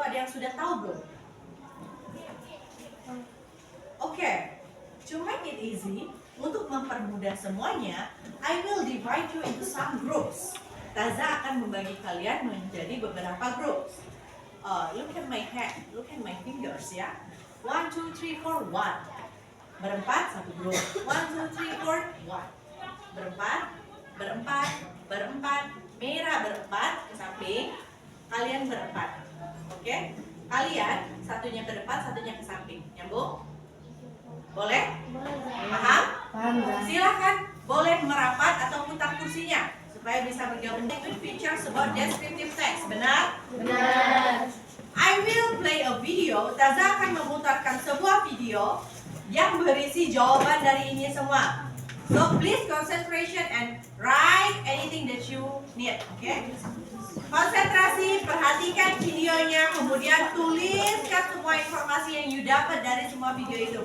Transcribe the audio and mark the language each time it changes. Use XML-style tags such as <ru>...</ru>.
<id>Ada yang sudah tahu belum?</id> <en>Okay, to make it easy,</en> <id>untuk mempermudah semuanya,</id> <en>I will divide you into some groups.</en> <id>Taza akan membagi kalian menjadi beberapa groups.</id> <en>Look at my hand, look at my fingers ya.</en> <id>1, 2, 3, 4, 1. Berempat, satu grup. 1, 2, 3, 4, 1. Berempat. Merah berempat ke samping. Kalian berempat. Oke? Kalian satunya ke depan, satunya ke samping. Nyambung? Boleh? Paham? Paham. Silakan boleh merapat atau putar kursinya supaya bisa bergabung.</id> <en>Good features about descriptive text.</en> <id>Benar? Benar.</id> <en>I will play a video.</en> <id>Taza akan memutarkan sebuah video yang berisi jawaban dari ini semua.</id> <en>So please concentration and write anything that you need. Okay?</en> <id>Konsentrasi, perhatikan videonya, kemudian tuliskan semua informasi yang you dapat dari semua video itu.</id>